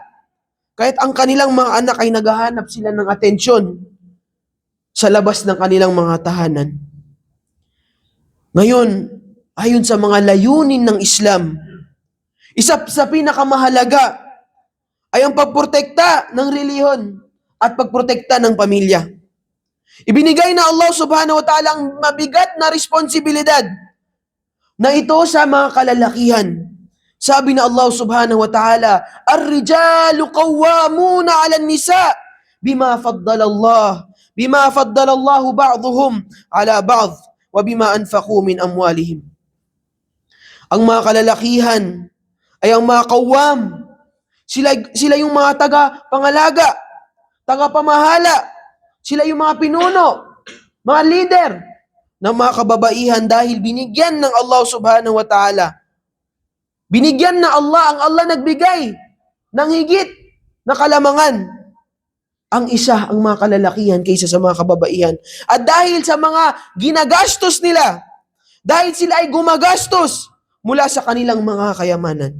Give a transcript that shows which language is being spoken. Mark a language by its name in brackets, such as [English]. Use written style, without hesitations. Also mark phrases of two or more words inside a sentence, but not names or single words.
[Filipino] Kahit ang kanilang mga anak ay naghahanap sila ng atensyon sa labas ng kanilang mga tahanan. Ngayon, ayon sa mga layunin ng Islam, isa sa pinakamahalaga ay ang pagprotekta ng relihiyon at pagprotekta ng pamilya. Ibinigay na Allah [Arabic] سبحانه وتعالى [Filipino] ang mabigat na responsibilidad na ito sa mga kalalakihan. Sabi na [Arabic] الله سبحانه وتعالى, "الرجال قوامون على النساء بما فضل الله بعضهم على بعض وبما أنفقوا من أموالهم." [Filipino] Ang mga kalalakihan ay ang mga kawam. Sila yung mga taga-pangalaga, taga-pamahala. Sila yung mga pinuno, mga leader ng mga kababaihan dahil binigyan ng Allah [Arabic] سبحانه وتعالى. [Filipino] Binigyan na ang Allah nagbigay ng higit na kalamangan. Ang isa ang mga kalalakihan kaysa sa mga kababaihan. At dahil sa mga ginagastos nila, dahil sila ay gumagastos mula sa kanilang mga kayamanan.